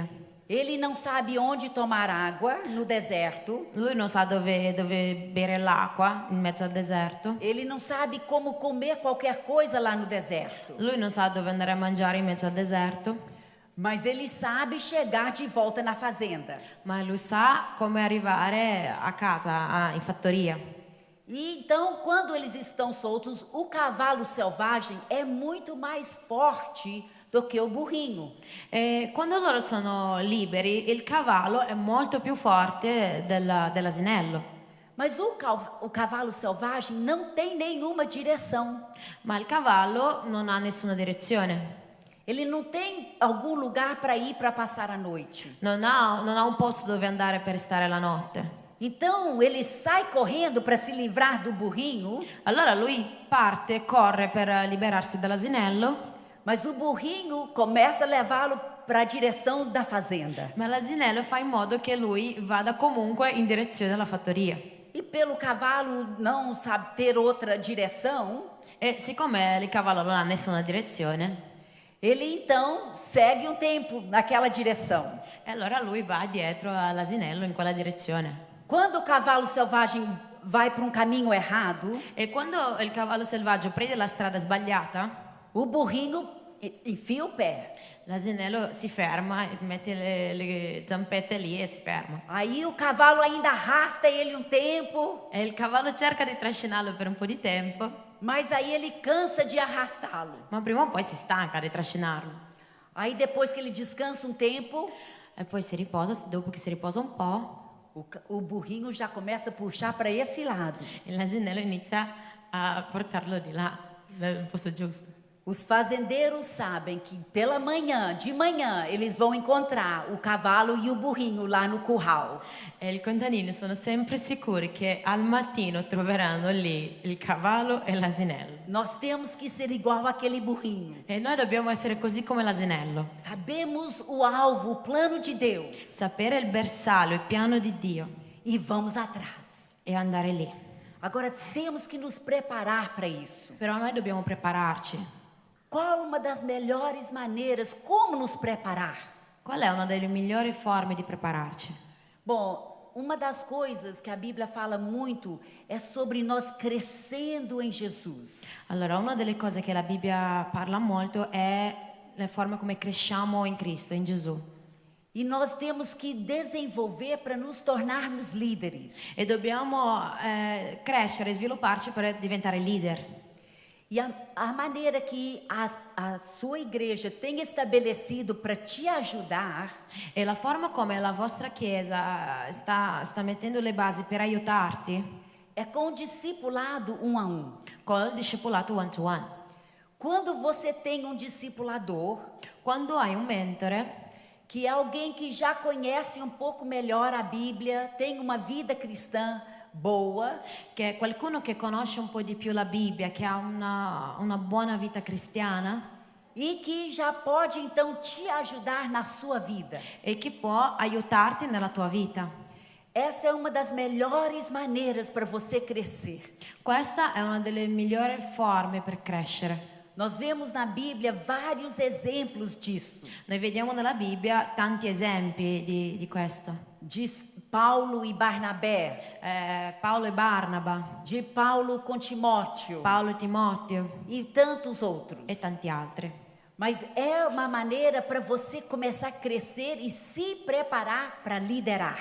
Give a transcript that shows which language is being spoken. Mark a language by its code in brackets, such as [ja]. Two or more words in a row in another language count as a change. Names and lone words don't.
[pt] Ele não sabe onde tomar água no deserto. [it] Lui non sa dove bere l'acqua in mezzo al deserto. [pt] Ele não sabe como comer qualquer coisa lá no deserto. [it] Lui non sa dove andare a mangiare in mezzo al deserto, [pt] Mas ele sabe chegar de volta na fazenda. [it] ma lui sa come arrivare a casa, in fattoria. [pt] E então, quando eles estão soltos, o cavalo selvagem é muito mais forte do que o burrinho. [it] E quando loro sono liberi, il cavallo è molto più forte dell'asinello. [pt] Mas o cavalo selvagem não tem nenhuma direção. [it] Ma il cavallo non ha nessuna direzione, [pt] Ele não tem algum lugar para ir para passar a noite. [it] non ha un posto dove andare per stare la notte. [pt] Então, ele sai correndo para se livrar do burrinho, [it] Allora lui parte e corre per liberarsi dall'asinello, [pt] mas o burrinho começa a levá-lo para a direção da fazenda. [it] ma l'asinello fa in modo che lui vada comunque in direzione della fattoria. [pt] E pelo cavalo não sabe ter outra direção, [it] E siccome il cavallo non ha nessuna direzione, [pt] ele então segue um tempo naquela direção. [it] e allora lui va dietro all'asinello in quella direzione. [pt] Quando o cavalo selvagem vai para um caminho errado, [it] E quando il cavallo selvaggio prende la strada sbagliata, [pt] o burrinho enfia o pé. [it] l'asinello si ferma, mette le zampette lì e si ferma. [pt] Aí o cavalo ainda arrasta ele um tempo, [it] E il cavallo cerca di trascinarlo per un po' di tempo, [pt] mas aí ele cansa de arrastá-lo. [it] ma prima o poi si stanca di trascinarlo. [pt] Aí depois que ele descansa um tempo, [it] E poi si riposa, dopo che si riposa un po', [pt] o burrinho já começa a puxar para esse lado. [it] e l'asinello inizia a portarlo di là, nel posto giusto. [pt] Os fazendeiros sabem que de manhã, eles vão encontrar o cavalo e o burrinho lá no curral. [it] E i contadini sono sempre sicuri che al mattino troveranno lì il cavallo e l'asinello. [pt] Nós temos que ser igual aquele burrinho. [it] E noi dobbiamo essere così come l'asinello. [pt] Sabemos o alvo, o plano de Deus. [it] Sapere il bersaglio, il piano di Dio [pt] E vamos atrás. [it] e andare lì. [pt] Agora temos que nos preparar para isso. [it] Però noi dobbiamo prepararci. [pt] Qual uma das melhores maneiras, como nos preparar? [it] Qual è una delle migliori forme di prepararci? [pt] Bom, uma das coisas que a Bíblia fala muito é sobre nós crescendo em Jesus. [it] Allora, una delle cose che la Bibbia parla molto è le forme come cresciamo in Cristo, in Gesù. [pt] E nós temos que desenvolver para nos tornarmos líderes. [it] E dobbiamo crescere e svilupparci per diventare leader. [pt] E a maneira que a sua igreja tem estabelecido para te ajudar [it] E la forma come la vostra chiesa sta mettendo le basi per aiutarti [pt] é com o discipulado um a um. [it] col discepolato [en] one to one. [pt] Quando você tem um discipulador, [it] Quando hai un mentore, [pt] que é alguém que já conhece um pouco melhor a Bíblia, tem uma vida cristã boa, [it] che è qualcuno che conosce un po' di più la Bibbia, che ha una buona vita cristiana [pt] e que já pode então te ajudar na sua vida. [it] e che può aiutarti nella tua vita. [pt] Essa é uma das melhores maneiras para você crescer. [it] Questa è una delle migliori forme per crescere. [pt] Nós vemos na Bíblia vários exemplos disso. [it] Noi vediamo nella Bibbia tanti esempi di questo. [pt] De Paulo e Barnabé, [it] Paolo e Barnaba, [pt] de Paulo com Timóteo [it] Paolo e Timoteo [pt] e tantos outros. [it] e tanti altri. [pt] Mas é uma maneira para você começar a crescer e se preparar para liderar.